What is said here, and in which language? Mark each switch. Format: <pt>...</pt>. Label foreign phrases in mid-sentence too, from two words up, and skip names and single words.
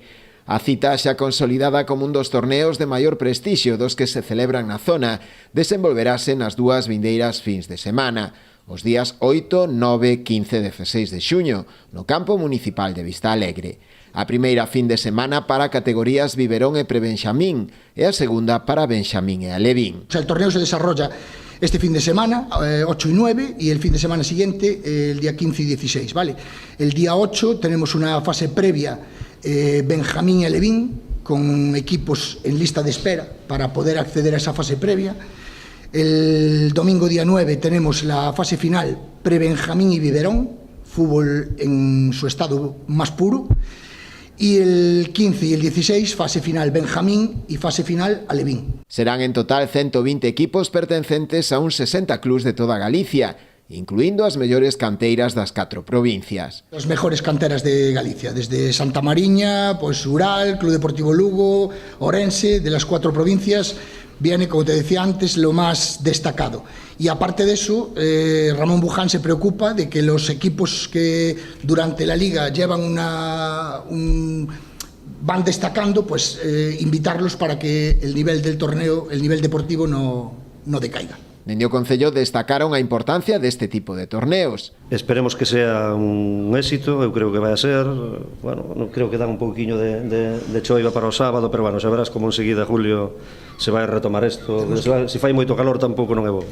<gl>A cita xa consolidada como un dos torneos de maior prestixio dos que se celebran na zona, desenvolverase nas dúas vindeiras fins de semana, os días 8, 9, 15 e 16 de xuño, no campo municipal de Vista Alegre. A primeira fin de semana para categorías Biberón e Prebenxamín e a segunda para Benxamín e Alevín.</gl> <es>El torneo se desarrolla este fin de semana, 8 y 9, y el fin de semana siguiente, el día 15 y 16, ¿vale? El día 8 tenemos una fase previa Benjamín y Alevín, con equipos en lista de espera para poder acceder a esa fase previa. El domingo día 9 tenemos la fase final Prebenjamín y Biberón, fútbol en su estado más puro. Y el 15 y el 16, fase final Benjamín y fase final Alevín.</es> <gl>Serán en total 120 equipos pertencentes a uns 60 clubs de toda Galicia incluindo as mellores canteiras das 4 provincias.</gl> <es>As mejores canteras de Galicia, desde Santa Mariña, pues Ural, Club Deportivo Lugo, Orense, de las 4 provincias, viene, como te decía antes, lo más destacado. Y aparte de eso, Ramón Buján se preocupa de que los equipos que durante la liga llevan van destacando, pues invitarlos para que el nivel del torneo, el nivel deportivo no decaiga.</es> <gl>Dende o Concello destacaron a importancia deste tipo de torneos.</gl> <es>Esperemos que sea un éxito,</es> <gl>eu creo que vai a ser. Bueno, non creo que dan un pouquiño de choiva para o sábado, pero bueno, xa verás como enseguida, Julio, se vai retomar isto. Se fai moito calor tampouco non é bo.</gl>